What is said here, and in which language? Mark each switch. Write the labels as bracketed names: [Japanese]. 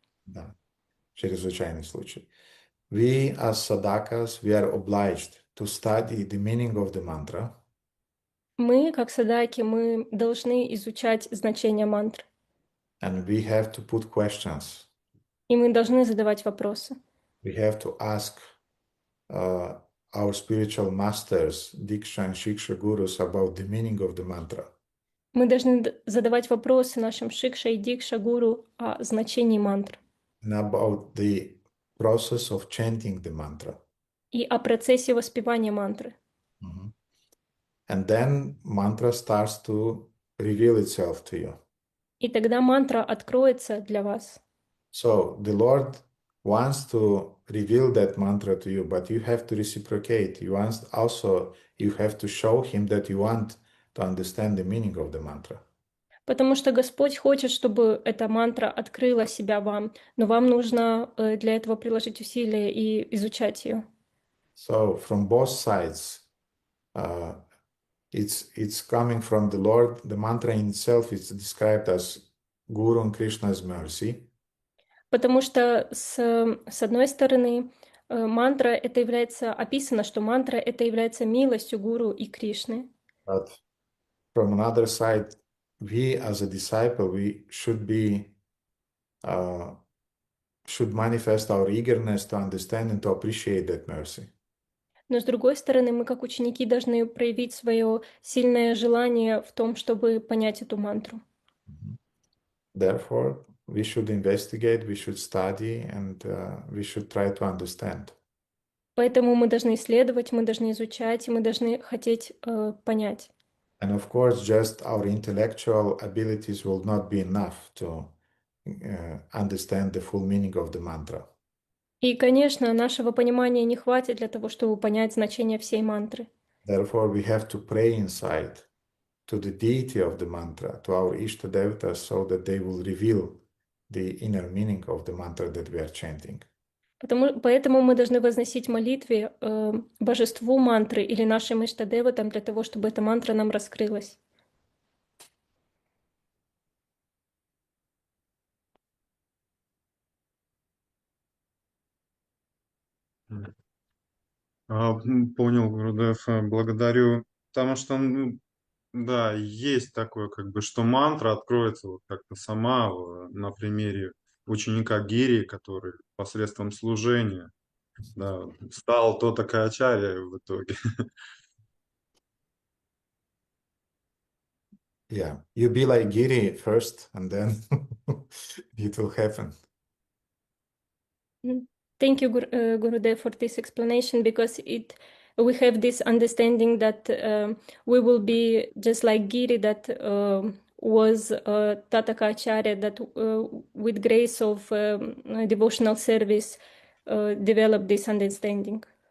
[Russian] Да, чрезвычайный случай. [English] We as sadhakas, we are obliged to study the meaning of the mantra. [Russian] Мы, как садаки, мы должны изучать значение мантр. [English] And we have to put questions. [Russian] И мы должны задавать вопросы. [English] We have to ask our spiritual masters, Diksha and Shiksha gurus, about the meaning of the mantra. [Russian] Мы должны задавать вопросы нашим Шикша и Дикша гуру о значении мантр. [English] And about the process of chanting the mantra. [Russian] И о процессе воспевания мантры. [English] And then mantra starts to reveal itself to you. [Russian] И тогда мантра откроется для вас. [English] So the Lord wants to reveal that mantra to you, but you have to reciprocate. You have to show him that you want to understand the meaning of the mantra. [Russian] Потому что Господь хочет, чтобы эта мантра открыла себя вам, но вам нужно для этого приложить усилия и изучать ее. [English] So from both sides, it's coming from the Lord. The mantra in itself is described as Guru and Krishna's mercy. [Russian] Потому что с одной стороны, мантра это является, описано, что мантра это является милостью Гуру и Кришны. [English] But from another side, we as a disciple, we should manifest our eagerness to understand and to appreciate that mercy. [Russian] Но с другой стороны, мы как ученики должны проявить свое сильное желание в том, чтобы понять эту мантру. [English] Therefore, we should investigate, we should study, and we should try to understand. [Russian] Поэтому мы должны исследовать, мы должны изучать, и мы должны хотеть понять. [English] And of course, just our intellectual abilities will not be enough to understand the full meaning of the mantra. [Russian] И, конечно, нашего понимания не хватит для того, чтобы понять значение всей мантры. [English] Therefore, we have to pray inside to the deity of the mantra, to our Ishta Devatas, so that they will reveal the inner meaning of the mantra that we are chanting. [Russian] Поэтому мы должны возносить молитве божеству мантры или нашим иштадеватам для того, чтобы эта мантра нам раскрылась. Понял, Гурудев, благодарю. Потому что, да, есть такое, как бы, что мантра откроется вот как-то сама на примере ученика Гири, который посредством служения, да, стал то ачарья в итоге. [English] Yeah, you be like Giri first, and then it will happen. Thank you, Gurudev, for this explanation, because we have this understanding that we will be just like Giri, that was Tataka Acharya, that with grace of devotional service developed this understanding.